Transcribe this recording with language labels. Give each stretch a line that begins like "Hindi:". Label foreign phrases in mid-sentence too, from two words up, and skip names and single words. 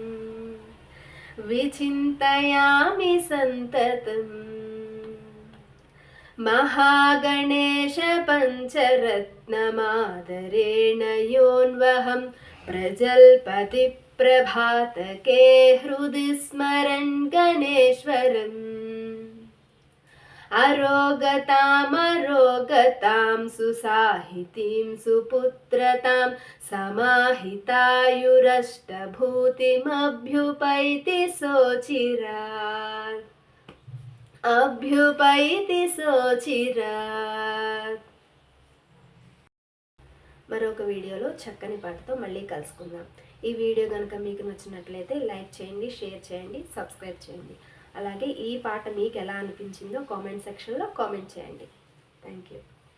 Sanskrit: विचिन्तयामि सन्ततम् महागणेश पञ्चरत्नमादरेण योऽन्वहं प्रजल्पति प्रभातके हृदि स्मरन् गणेश्वरम् अरोगतामरोगतां सुसाहितीं सुपुत्रतां समाहितायुरष्टभूतिमभ्युपैति सोचिरात् अभ्युपैति सोचिरात्
Telugu: మరొక వీడియోలో చక్కని పాటతో మళ్ళీ కలుసుకుందాం. ఈ వీడియో కనుక మీకు నచ్చినట్లయితే లైక్ చేయండి, షేర్ చేయండి, సబ్స్క్రైబ్ చేయండి. అలాగే ఈ పాట మీకు ఎలా అనిపించిందో కామెంట్ సెక్షన్లో కామెంట్ చేయండి.
English: Thank you.